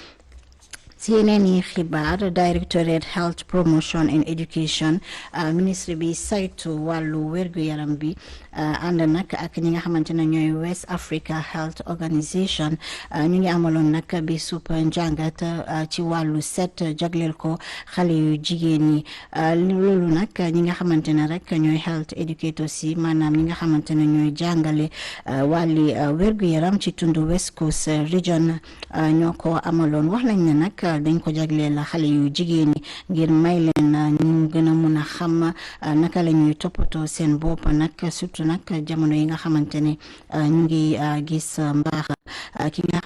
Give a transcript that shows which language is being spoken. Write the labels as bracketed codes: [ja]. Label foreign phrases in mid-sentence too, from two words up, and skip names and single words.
[wo] si yeneen yi xibaar Directorate Health Promotion and Education ministre bi saytu wàllu wérgu yaram bi ànd nag ak ñi nga xamante ne ñooy West Africa Health Organisation ñu ngi amaloon nag bi sup njàngat ci wàllu set jagleel ko xale yu jigéen ñi loolu nag ñi nga xamante ne rek ñooy [en] health educators [wo] yi maanaam ñi nga xamante ne ñooy jàngale wàlli wér-gu-yaram ci tundu West Coast Region ñoo ko amaloon wax lañ ne nag dañ ko jagleel xale yu jigéen ñi ngir may leen ñu gën a mun a xam naka la ñuy toppatoo seen bopp nag surtout nag jamono yi nga xamante ne ñu ngi gis mbaax ki nga